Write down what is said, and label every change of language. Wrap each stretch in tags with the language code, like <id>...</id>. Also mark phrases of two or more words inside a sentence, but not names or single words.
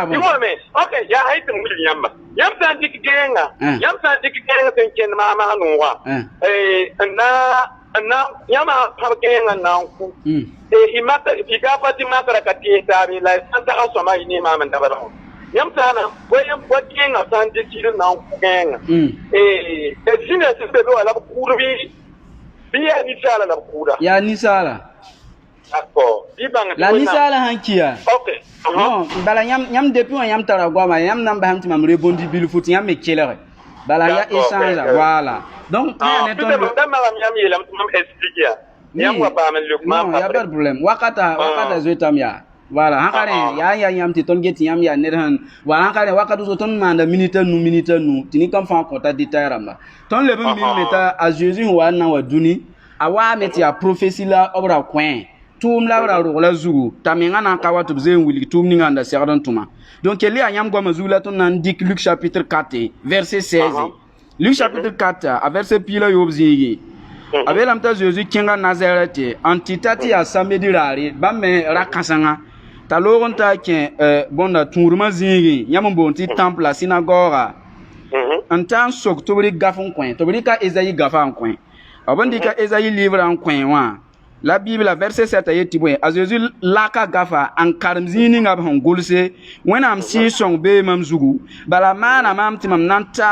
<mos>me ok yaa hay tɩ m wilg yãmba yãmb sã n dɩk gẽenga yãmb sã n dɩk gẽeng sẽn kẽnd maama noogã yãmb pãb gẽenga n na n ku y ka pa tɩ masra ka tees taabe la sãn tagã sõma y ne maam n dabda wã yãmb sã na wa gẽenga sã n dɩk sɩd n na n ku gẽenga zĩna sẽn be be wã la b kʋʋd bɩ yaa ninsaala la b kʋʋda yaa ninsaala la ninsaala sãn kia non bala yãmb depuis wã yãmb tara goama yãmb na n basame tɩ mam rebondi bilfu tɩ yãmb me kelge bala ya échange la</mos> <fr>voilà donc</fr> <mos>non ya</mos> <fr>pas de problème</fr> <mos>wakata zoetam ya voilà hankare ya yãmb tɩ tõnd get tɩ yãmb yaa ned sẽn wala hankare wakat zo tõnd maanda minute a nu tɩ nin-kam fãa kõta détail rãmba tõnd leb n mim me t'a a Jésus sẽn wa n na n wa dũni a waame tɩ yaa prophétie la b ra kõe tʋʋm la b ra rog la zugu t'a mengã na n ka wa tɩ b zeen wilg tʋʋm ninga n da segd n tʋma donc kell yaa yãmb goamã zugu la tõnd na n dɩk Luc</mos> <fr>chapitre 4 verset 16</fr> <mos>Luc chapitre 4 a verset piig la yoob zĩigi a beelame t'a Jésus kẽnga Nazarɛt n tɩ ta tɩ yaa samedi raare bãmb me ra-kãsengã t'a loog n taa kẽ bõnda tũudmã zĩigẽ yãmb n boond tɩ temple la synagoga n taa n sok tɩ b rɩk gaf n kõ tɩ b rɩka Ezayi gafã n kõ b n dɩka Ezayi livra n kõ wã la Bibla verset 7 a yetɩ bõe a Jésus laka gafa n karem zĩig ninga b sẽn gʋlse wẽnnaam sɩɩg-sõng bee mam zugu bala maana maam tɩ mam na n</mos>